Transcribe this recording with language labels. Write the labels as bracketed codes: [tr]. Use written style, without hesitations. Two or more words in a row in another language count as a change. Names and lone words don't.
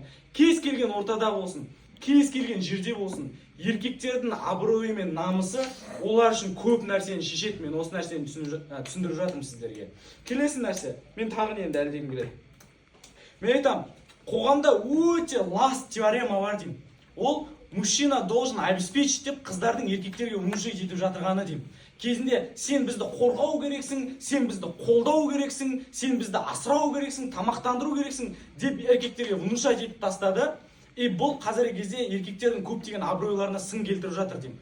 [kk] Кез келген ортада болсын, кез келген жерде болсын, еркектердің абыройы мен намысы олар үшін көп нәрсені шешеді. Мен осы нәрсені түсіндіріп жатырмын сіздерге. Келесі нәрсе, мен тағы нені дәлелдегім келеді. Мен айтам, қоғамда өте ласт теорема бар деймін. Ол [ru] мужчина должен обеспечить [kk] деп қыздардың еркектерге мужик етіп жатырғаны деймін. Кезінде сен бізді қорғау керексің, сен бізді қолдау керексің, сен бізді асырау керексің, тамақтандыру керексің деп еркектерге внушать етіп тастады. И бұл қазіргі кезде еркектердің көптеген абыройларына сын келтіріп жатыр деймін.